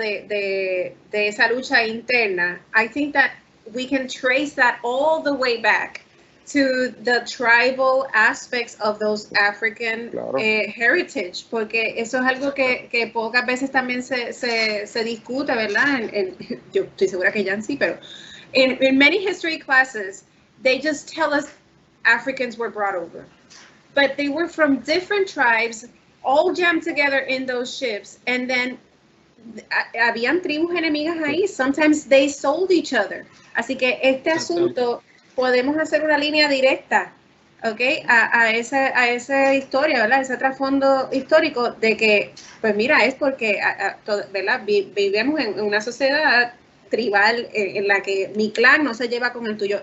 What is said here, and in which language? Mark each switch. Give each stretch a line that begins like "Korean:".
Spanish: De esa lucha interna,
English: I think that we can trace that all the way back to the tribal aspects of those African heritage,
Spanish: porque eso es algo que pocas veces también se discute, ¿verdad? Yo estoy segura que ya sí, pero
English: in many history classes, they just tell us Africans were brought over, but they were from different tribes, all jammed together in those ships, and then
Spanish: habían tribus enemigas ahí.
English: Sometimes they sold each other.
Spanish: Así que este asunto podemos hacer una línea directa, ¿ok? A esa historia, ¿verdad? Ese trasfondo histórico de que, pues mira, es porque, ¿verdad? Vivimos en una sociedad tribal en la que mi clan no se lleva con el tuyo.